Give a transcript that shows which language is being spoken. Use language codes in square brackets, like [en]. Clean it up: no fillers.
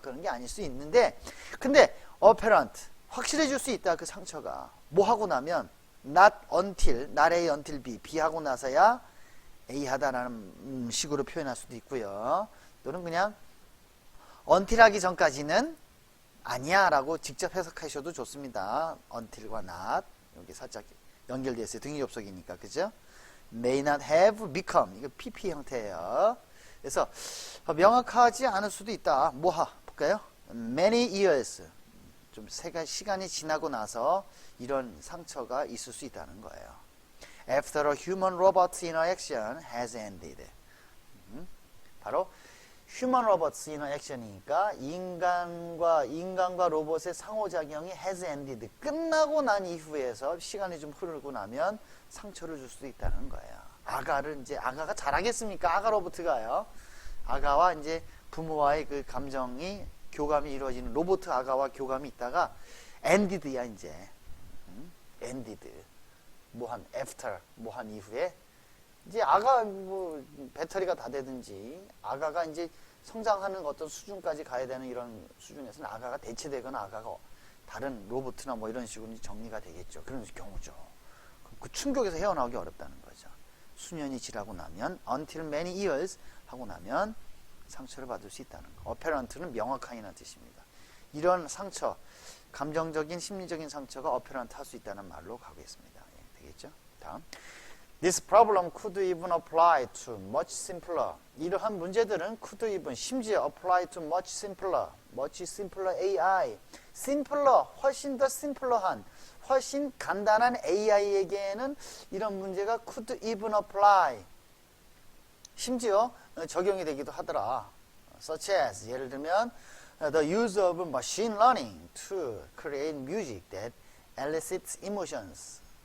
[ko] 그런 게 아닐 수 있는데 근데 apparent 확실해질 수 있다. 그 상처가 뭐 하고 나면 not until not A until B B 하고 나서야 A 하다라는 식으로 표현할 수도 있고요. 또는 그냥 until 하기 전까지는 아니야 라고 직접 해석하셔도 좋습니다. until과 not 여기 살짝 연결되어 있어요. 등위 접속이니까 그죠? may not have become 이거 PP 형태예요. 그래서 명확하지 않을 수도 있다. 볼까요? many years 좀 시간이 지나고 나서 이런 상처가 있을 수 있다는 거예요. [en] After a human-robot interaction has ended. [ko] 바로 human-robot interaction이니까 인간과 로봇의 상호작용이 [en] has ended. [ko] 끝나고 난 이후에서 시간이 좀 흐르고 나면 상처를 줄 수도 있다는 거예요. 아가가 잘하겠습니까? 아가 로봇가요. 아가와 이제 부모와의 그 교감이 이루어지는 로봇 아가와 교감이 있다가 ended야 이제 ended after 한 이후에 이제 아가 배터리가 다 되든지 아가가 이제 성장하는 어떤 수준까지 가야 되는 이런 수준에서는 아가가 대체되거나 아가가 다른 로봇이나 이런 식으로 정리가 되겠죠. 그런 경우죠. 그 충격에서 헤어나오기 어렵다는 거죠. 수년이 지나고 나면 [en] until many years [ko] 하고 나면 상처를 받을 수 있다는 거. apparent는 명확한이라는 뜻입니다. 이런 상처, 감정적인 심리적인 상처가 apparent 할 수 있다는 말로 가겠습니다. 예, 되겠죠? 다음. [en] This problem could even apply to much simpler. [ko] 이러한 문제들은 [en] could even [ko] 심지어 [en] apply to much simpler AI. [ko] simpler, 훨씬 더 simpler한, 훨씬 간단한 AI에게는 이런 문제가 [en] could even apply. [ko] 심지어 적용이 되기도 하더라. [en] Such as, [ko] 예를 들면 [en] the use of machine learning to create music that elicits emotions.